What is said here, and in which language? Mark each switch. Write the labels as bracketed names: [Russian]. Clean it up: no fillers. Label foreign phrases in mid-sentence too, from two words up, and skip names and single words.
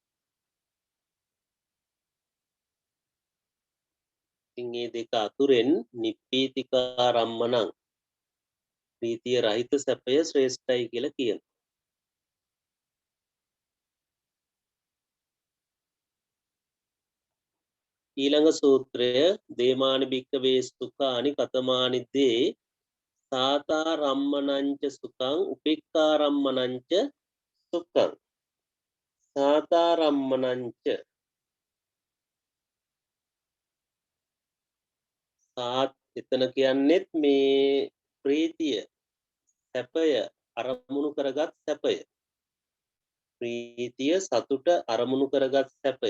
[Sinhala] ඉතින් මේ දෙක අතුරෙන් [Pali] නිප්පීතිකා රම්මනං [Sinhala] ප්‍රීතිය රහිත සැපය ශ්‍රේෂ්ඨයි කියලා කියනවා. [Pali] ඊළඟ සූත්‍රය දේමානි භික්ඛවේ සුඛානි කතමානි දේ සාතා රම්මනංච සුඛං උපේක්ඛා රම්මනංච සුඛං. සාතා රම්මනංච [Sinhala] සාත් එතන කියන්නේත් මේ ප්‍රීතිය සැපය අරමුණු කරගත් සැපය. ප්‍රීතිය සතුට අරමුණු කරගත් සැපය.